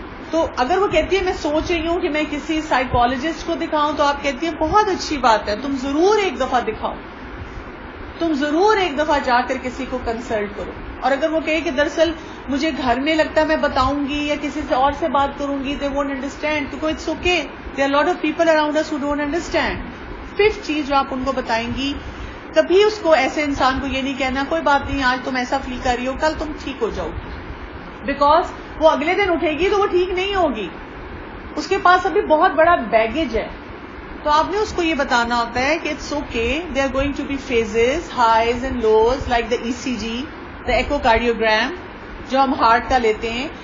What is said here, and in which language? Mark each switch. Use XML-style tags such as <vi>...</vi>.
<ur>تو اگر وہ کہتی ہے میں سوچ رہی ہوں کہ میں کسی سائیکالوجسٹ کو دکھاؤں تو آپ کہتی ہیں بہت اچھی بات ہے, تم ضرور ایک دفعہ دکھاؤ, تم ضرور ایک دفعہ جا کر کسی کو کنسلٹ کرو. اور اگر وہ کہے کہ دراصل مجھے گھر میں لگتا ہے میں بتاؤں گی یا کسی سے اور سے بات کروں گی,</ur> <en>they won't understand. تو it's okay, there are a lot of people around us who don't understand.</en> <ur>5th چیز جو آپ ان کو بتائیں گی, کبھی اس کو ایسے انسان کو یہ نہیں کہنا کوئی بات نہیں آج تم ایسا فیل کر رہی ہو کل تم ٹھیک ہو جاؤ گی, بیکاز وہ اگلے دن اٹھے گی تو وہ ٹھیک نہیں ہوگی, اس کے پاس ابھی بہت بڑا بیگیج ہے. تو آپ نے اس کو یہ بتانا ہوتا ہے کہ</ur> <en>it's okay, there are going to be phases, highs and lows, like the ECG, the echocardiogram</en> <ur>جو ہم ہارٹ کا لیتے ہیں.</ur>